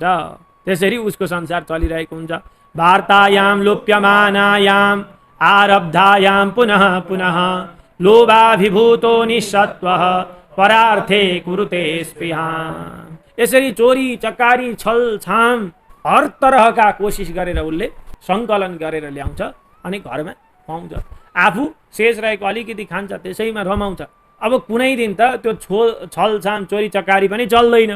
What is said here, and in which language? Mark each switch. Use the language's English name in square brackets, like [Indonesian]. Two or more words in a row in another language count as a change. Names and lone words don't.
[Nepali] त्यसरी उसको संसार चलिरहेको हुन्छ। [Sanskrit] वार्तायां लोप्यमानायां आरब्धायां पुनः पुनः लोभाभिभूतो निःसत्त्वः परार्थे कुरुते स्पृहा। [Nepali] यसरी चोरी चकारी छल छाम [Hindi] हर तरहका [Nepali] कोसिस गरेर उसले सङ्कलन गरेर ल्याउँछ अनि घरमा खुवाउँछ। आफू शेष रहेको अलिकति खान्छ, त्यसैमा रमाउँछ। अब कुनै दिन त त्यो छल छाम चोरी चकारी पनि चल्दैन।